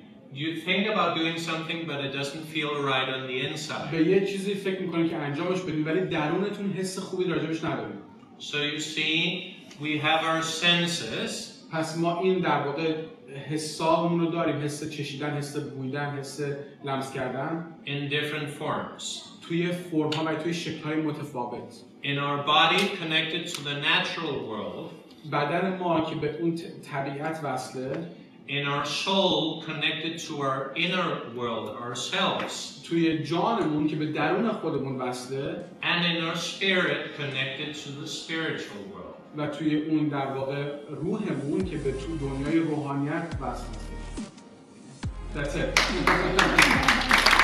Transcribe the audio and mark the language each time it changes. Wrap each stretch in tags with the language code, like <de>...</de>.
<en>You think about doing something, but it doesn't feel right on the inside.</en> <fa>به یه چیزی فکر میکنید که انجامش بدید ولی درونتون حس خوبی راجبش ندارید.</fa> <en>So you see, we have our senses.</en> <fa>پس ما این در واقع حسامون رو داریم، حس چشیدن، حس بویدن، حس لمس کردن</fa> <en>In different forms.</en> <fa>توی فرم ها و توی شکل های متفاوت.</fa> <en>In our body connected to the natural world.</en> <fa>بدن ما که به اون طبیعت وصله.</fa> <en>In our soul connected to our inner world, ourselves.</en> <fa>توی جانمون که به درون خودمون وصله.</fa> <en>And in our spirit connected to the spiritual world.</en> <fa>و توی اون در واقع روحمون که به تو دنیای روحانیت وصل هست.</fa> <en>That's it.</en>